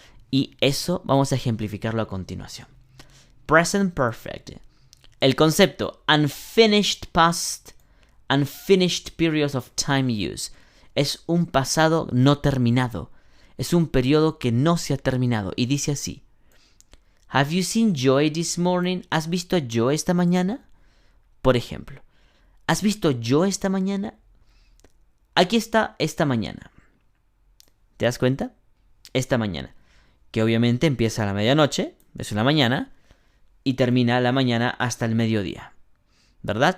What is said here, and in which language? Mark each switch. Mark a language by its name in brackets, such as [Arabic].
[Spanish] Y eso vamos a ejemplificarlo a continuación. Present Perfect. El concepto [English] unfinished past, unfinished periods of time use. [Spanish] Es un pasado no terminado. Es un periodo que no se ha terminado. Y dice así. [English] Have you seen Joy this morning? [Spanish] ¿Has visto a Joy esta mañana? Por ejemplo. ¿Has visto Joy esta mañana? Aquí está esta mañana. ¿Te das cuenta? Esta mañana. Que obviamente empieza a la medianoche, es una mañana, y termina la mañana hasta el mediodía. ¿Verdad?